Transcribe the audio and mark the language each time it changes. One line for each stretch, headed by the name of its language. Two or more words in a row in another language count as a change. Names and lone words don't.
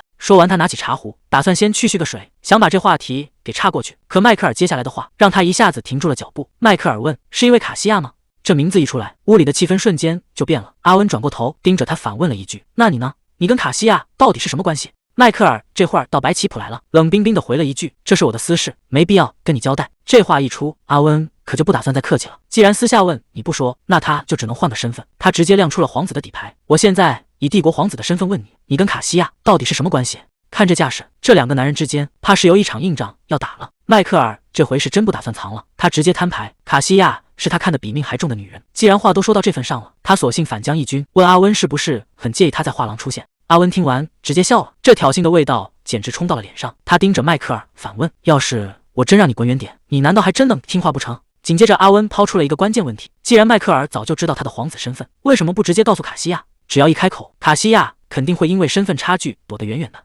Chinese: 說完，他拿起茶壺，打算先去續個水，想把這話題給岔過去。可邁克爾接下來的話讓他一下子停住了腳步。邁克爾問：“是因為卡西亞嗎？” 這名字一出來，屋裡的氣氛瞬間就變了。阿溫轉過頭盯着他反問了一句：“那你呢？你跟卡西亞到底是什麼關係？” 邁克爾這會兒倒擺起譜來了，冷冰冰地回了一句：“這是我的私事，沒必要跟你交代。” 這話一出，阿溫可就不打算再客氣了。既然私下問你不說，那他就只能換個身份。他直接亮出了皇子的底牌：“我現在以帝國皇子的身份問你，你跟卡西亞到底是什麼關係？” 看這架勢，這兩個男人之間怕是有一場硬仗要打了。邁克爾這回是真不打算藏了，他直接攤牌：卡西亞是他看得比命還重的女人。既然話都說到這份上了，他索性反將一軍，問阿溫是不是很介意他在畫廊出現。阿溫聽完直接笑了，這挑釁的味道簡直衝到了臉上。他盯着邁克爾反問：“要是我真讓你滾遠點，你難道還真能聽話不成？” 緊接着阿溫拋出了一個關鍵問題：既然邁克爾早就知道他的皇子身份，為什麼不直接告訴卡西亞？只要一開口，卡西亞肯定會因為身份差距躲得遠遠的。